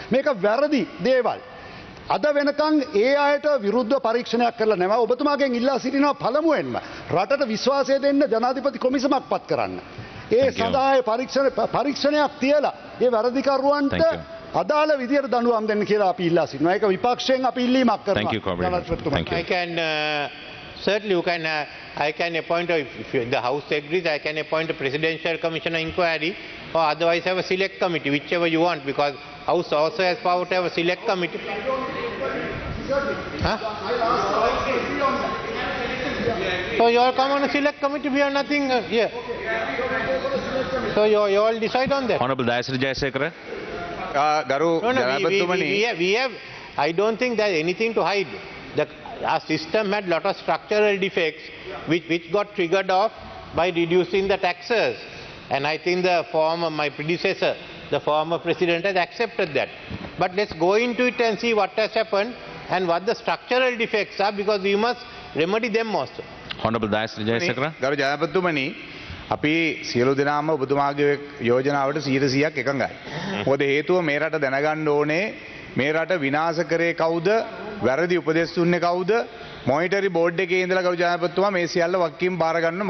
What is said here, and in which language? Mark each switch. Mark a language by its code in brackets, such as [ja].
[si] මේක වැරදි දේවල්. අද වෙනකන් ඒ අයට විරුද්ධ පරීක්ෂණයක් කරලා නැහැ. ඔබතුමාගෙන් ඉල්ලා සිටිනවා පළමුවෙන්ම රටට විශ්වාසය දෙන්න ජනාධිපති කොමිසමක් පත් කරන්න. ඒ සඳහා පරීක්ෂණයක් තියලා ඒ වැරදිකරුවන්ට අදාළ විදියට දඬුවම් දෙන්න කියලා අපි ඉල්ලා සිටිනවා. ඒක විපක්ෂයෙන් අපි ඉල්ලීමක් කරනවා. [en] Certainly I can appoint, if the House agrees, I can appoint a presidential commission inquiry or otherwise have a select committee, whichever you want, because House also has power to have a select committee. Huh? So you all come on a select committee, we have nothing here. So you all decide on that. Honorable Dayasri Jayasekara. We have I don't think there's anything to hide. Our system had lot of structural defects which got triggered off by reducing the taxes. And I think my predecessor, the former president, has accepted that. But let's go into it and see what has happened and what the structural defects are, because we must remedy them also. Honorable Dayasri Jayasekara. [si] ගරු ජනපතිතුමනි අපි සියලු දෙනාම ඔබතුමාගේ යෝජනාවට 100%ක් එකඟයි. මොකද හේතුව මේ රට දැනගන්න ඕනේ මේ රට විනාශ කරේ කවුද? වැරදි උපදෙස් දුන්නේ කවුද? මොනිටරි බෝඩ් එකේ ඉඳලා ගරු ජනපතිතුමා මේ සියල්ල වක්කීම් බාර ගන්න.